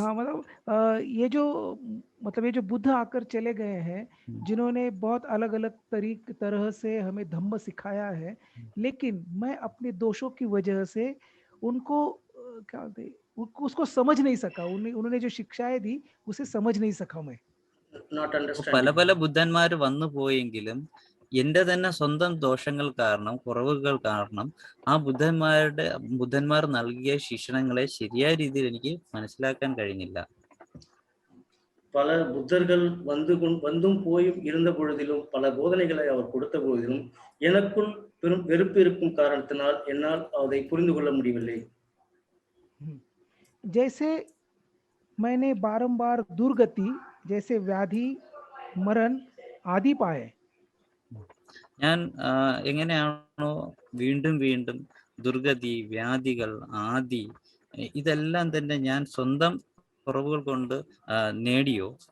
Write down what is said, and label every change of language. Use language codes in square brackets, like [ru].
[hi] हाँ मतलब ये जो मतलब ये जो बुद्ध आकर चले गए हैं, जिन्होंने बहुत अलग अलग तरह से हमें धम्म सिखाया है, लेकिन मैं अपने दोषों की वजह से उनको क्या बोलते हैं, उसको समझ नहीं सका। उन्होंने जो शिक्षाएं दी उसे समझ नहीं सका मैं। [en] not [ml] പല [en] understanding. [ml] പല ബുദ്ധന്മാർ വന്നു പോയെങ്കിലും എന്റെ തന്നെ സ്വന്തം ദോഷങ്ങൾ കാരണം, കുറവുകൾ കാരണം ആ ബുദ്ധന്മാർ നൽകിയ ശിക്ഷണങ്ങളെ ശരിയായ രീതിയിൽ എനിക്ക് മനസ്സിലാക്കാൻ കഴിഞ്ഞില്ല. [ta] பல புத்தர்கள் வந்தும் போயும் இருந்த பொழுதிலும், பல போதனைகளை அவர் கொடுத்த போதிலும், எனக்குள் பெரும் வெறுப்பு இருக்கும் காரணத்தினால் என்னால் அதை புரிந்து கொள்ள முடியவில்லை. [hi] जैसे मैंने बारंबार दुर्गति जैसे व्याधि मरण आदि पाए, [ml] ഞാൻ എങ്ങനെയാണോ വീണ്ടും വീണ്ടും ദുർഗതി, വ്യാധികൾ, ആദി ഇതെല്ലാം തന്നെ ഞാൻ സ്വന്തം കുറവുകൾ കൊണ്ട് നേടിയോ,